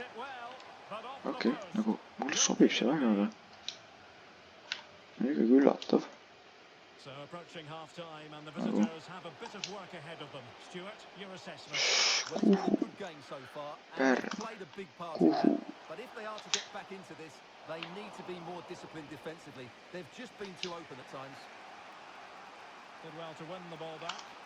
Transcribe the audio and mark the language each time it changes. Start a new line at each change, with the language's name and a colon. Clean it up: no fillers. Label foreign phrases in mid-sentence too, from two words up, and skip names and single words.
Estonian: Okei, nagu mulle sobib see väga, aga on ikkagi üllatav. Nagu kuhu? Pärn. Kuhu?
English: They need to be more disciplined defensively. They've just been too open at times. Did well to win the ball back.